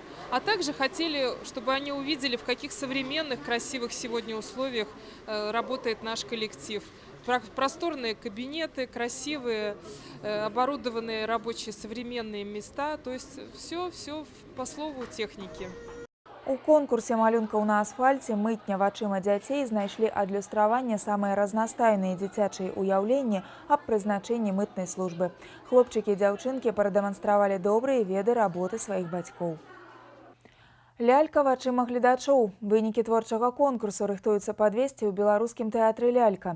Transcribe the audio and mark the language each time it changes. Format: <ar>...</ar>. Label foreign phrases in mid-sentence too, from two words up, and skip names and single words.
<ru>А также хотели, чтобы они увидели, в каких современных, красивых сегодня условиях работает наш коллектив. просторные кабинеты, красивые, оборудованные рабочие современные места. То есть все по слову техники.</ru> <be>У конкурсе малюнкаў на асфальце мытня вачыма дзяцей знайшлі адлюстраванне самыя разнастайныя дзіцячыя ўяўленні аб прызначэнні мытнай службы. Хлопчыкі і дзяўчынкі прадэманстравалі добрыя веды работы сваіх бацькоў. Лялька вачыма гледачоў. Вынікі творчага конкурсу рыхтуюцца падвесці ў беларускім тэатры «Лялька».</be>